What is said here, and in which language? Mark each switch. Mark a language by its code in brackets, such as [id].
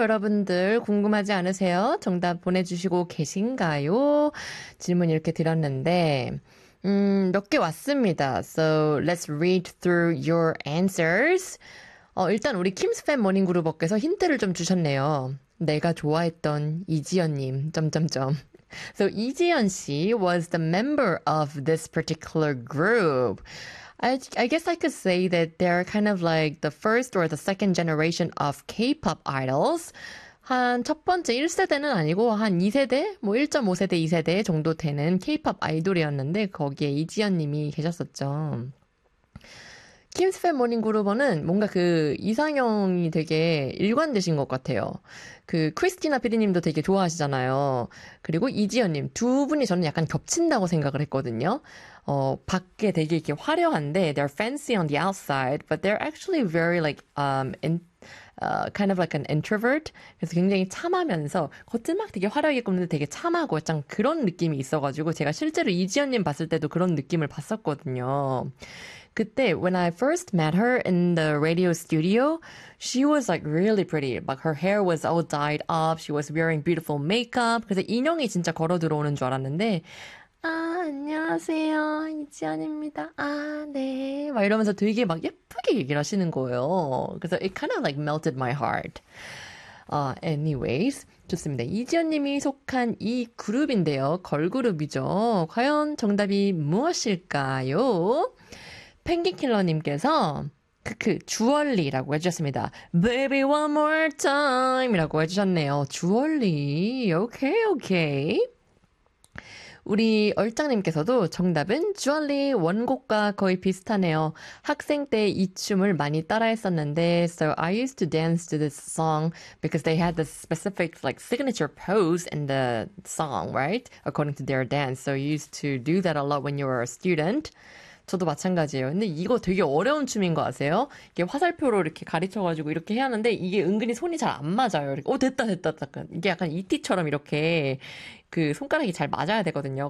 [ko] 여러분들 궁금하지 않으세요? 정답 보내주시고 계신가요? 질문 이렇게 드렸는데 몇 개 왔습니다. [en] So let's read through your answers. [ko] 일단 우리 킴스 팬 모닝그룹어께서 힌트를 좀 주셨네요. 내가 좋아했던 이지연님 점점점. [en] So 이지연 씨 was the member of this particular group. I guess I could say that they're kind of like the first or the second generation of K-pop idols. [ko] 한 첫 번째 1세대는 아니고 한 2세대? 뭐 1.5세대, 2세대 정도 되는 K-pop 아이돌이었는데 거기에 이지연 님이 계셨었죠. 킴스 팬 모닝 그룹은 뭔가 그 이상형이 되게 일관되신 것 같아요. 그 크리스티나 피디님도 되게 좋아하시잖아요. 그리고 이지연님 두 분이 저는 약간 겹친다고 생각을 했거든요. 밖에 되게 이렇게 화려한데 [en] they're fancy on the outside, but they're actually very like kind of like an introvert. [ko] 그래서 굉장히 참하면서 겉은 막 되게 화려하게 꾸미는데 되게 참하고 약간 그런 느낌이 있어가지고 제가 실제로 이지연님 봤을 때도 그런 느낌을 봤었거든요. [en] 그때 when I first met her in the radio studio, she was like really pretty. Like her hair was all dyed up. She was wearing beautiful makeup. [ko] 그래서 인형이 진짜 걸어 들어오는 줄 알았는데 아, 안녕하세요. 이지연입니다. 아, 네. 막 이러면서 되게 막 예쁘게 얘기를 하시는 거예요. [en] 그래서 it kind of like melted my heart. Anyways, 좋습니다. [ko] 이지연님이 속한 이 그룹인데요. 걸그룹이죠. 과연 정답이 무엇일까요? 펭귄킬러님께서 크크 주얼리라고 해주셨습니다. Baby one more time 이라고 해주셨네요. 주얼리 오케이 오케이. 우리 얼짱님께서도 정답은 주얼리 원곡과 거의 비슷하네요. 학생 때 이 춤을 많이 따라했었는데 [en] So I used to dance to this song because they had the specific like signature pose in the song, right? According to their dance. So you used to do that a lot when you were a student. [ko] 저도 마찬가지예요. 근데 이거 되게 어려운 춤인 거 아세요? 이게 화살표로 이렇게 가르쳐가지고 이렇게 해야 하는데 이게 은근히 손이 잘 안 맞아요. 이렇게. 오 됐다 됐다 잠깐. 이게 약간 ET처럼 이렇게 그 손가락이 잘 맞아야 되거든요.